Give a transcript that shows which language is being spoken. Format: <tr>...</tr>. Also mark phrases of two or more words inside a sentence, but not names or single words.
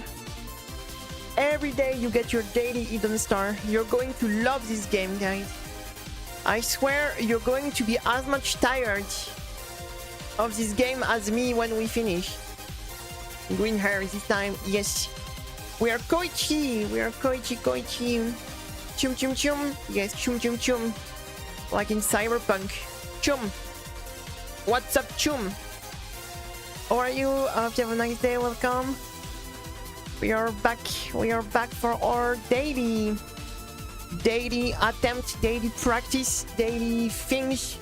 <en>Every day you get your daily Eden Star. You're going to love this game, guys. I swear you're going to be as much tired of this game as me when we finish. Green hair this time, yes. We are Koichi. We are Koichi. Chum chum chum. Yes, chum chum chum. Like in Cyberpunk. Chum. What's up, chum? How are you? Hope you have a nice day. Welcome. We are back. We are back for our daily attempt, daily practice, daily things.</en>